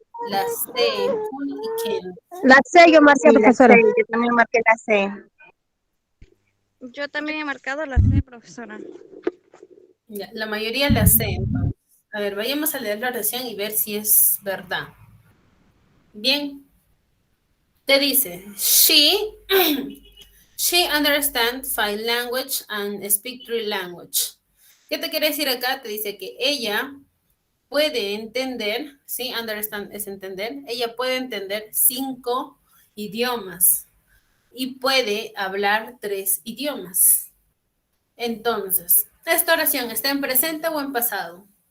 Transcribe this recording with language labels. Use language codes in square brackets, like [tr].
[es] la C, Paul y Ken. La C yo marqué, Sí, la C. profesora. Yo también marqué la C. Yo también he marcado la C, profesora. Ya, la mayoría la C. Entonces. A ver, vayamos a leer la oración y ver si es verdad. Bien. Te dice, [en] she understands 5 language and speak 3 language. [es] ¿Qué te quiere decir acá? Te dice que ella puede entender, ¿sí? Understand es entender. Ella puede entender 5 idiomas y puede hablar 3 idiomas. Entonces, ¿esta oración está en presente o en pasado?